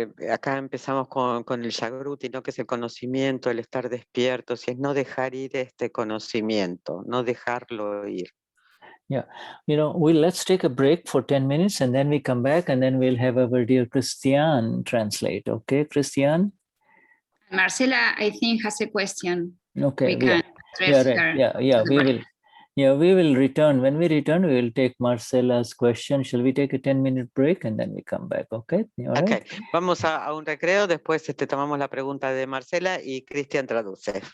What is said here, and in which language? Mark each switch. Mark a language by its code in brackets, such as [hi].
[es] Acá empezamos con el Jagruti, ¿no? Que es el conocimiento, el estar despierto, si es no dejar ir este conocimiento, no dejarlo ir. [en] Yeah, let's take a break for 10 minutes and then we come back and then we'll have our dear Cristian translate. Okay, Cristian? Marcela, I think, has a question. Okay, we can address her. We will return. When we return, we will take Marcela's question. Shall we take a 10-minute break and then we come back? Okay. All right. Okay. [es] Vamos a un recreo, después tomamos la pregunta de Marcela y Cristian traduce.